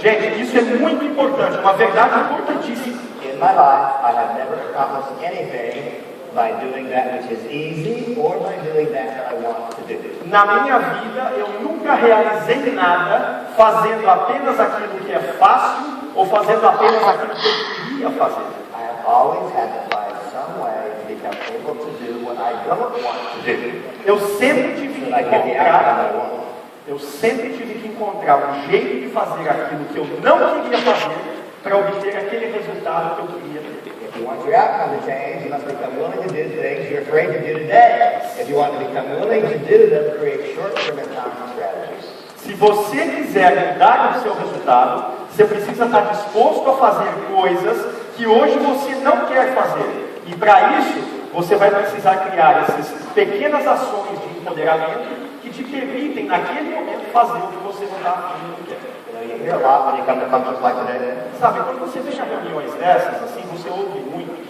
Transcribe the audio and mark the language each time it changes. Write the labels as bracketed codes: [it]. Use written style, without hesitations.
[pt] Gente, isso é muito importante, uma verdade importantíssima. [en] In my life, I have never accomplished anything by doing that which is easy or by doing that I want to do. [pt] Na minha vida, eu nunca realizei nada fazendo apenas aquilo que é fácil ou fazendo apenas aquilo que eu queria fazer. [en] I have always had to find some way to become able to do what I don't want to do. [pt] Eu sempre tive que [en] So that I get the outcome I want. [pt] Eu sempre tive que encontrar um jeito de fazer aquilo que eu não queria fazer para obter aquele resultado que eu queria ter. [en] If you want your outcome to change, you must become willing to do things you're afraid to do today. If you want to become willing to do them, create short-term and long-term strategies. [pt] Se você quiser mudar o seu resultado, você precisa estar disposto a fazer coisas que hoje você não quer fazer. E para isso, você vai precisar criar essas pequenas ações de empoderamento que te permitem, naquele momento, fazer o que você não está afim, não quer. [en] You hear a lot when you come to functions like today. [pt] Sabe, quando você vem a reuniões dessas, assim, você ouve muito.